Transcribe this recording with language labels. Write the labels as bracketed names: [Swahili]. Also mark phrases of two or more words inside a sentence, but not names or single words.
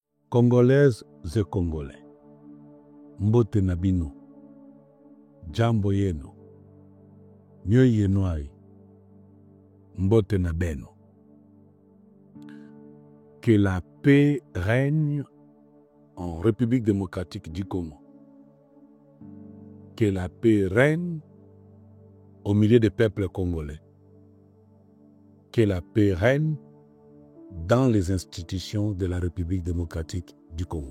[French] Congolaises et Congolais, [Lingala] mbote na bino, [Swahili] jambo yenu, [Luba-Lulua] mio yenuai, [Kongo] mbote na beno. [French] Que la paix règne en République démocratique du Congo. Que la paix règne au milieu des peuples congolais. Que la paix règne dans les institutions de la République démocratique du Congo.